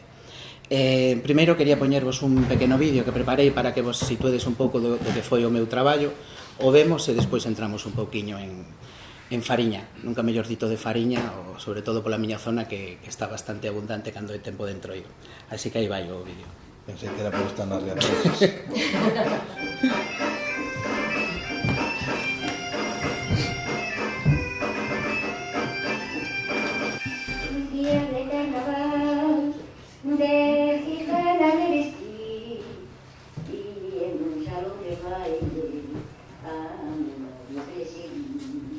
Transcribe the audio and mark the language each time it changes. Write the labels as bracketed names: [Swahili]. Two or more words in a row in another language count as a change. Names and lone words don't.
[Galician] Primeiro quería poñervos un pequeno vídeo que preparei para que vos situedes un pouco do que foi o meu traballo. O vemos e despois entramos un pouquiño en fariña, nunca mellor dito de fariña, ou sobre todo pola miña zona que está bastante abundante cando é tempo de entroido. Así que aí vai o vídeo. Pensei que era por estar nas reacciones. [Spanish] Un día de carnaval, de gitana me vestí y en un salón de baile a mi novio perseguí.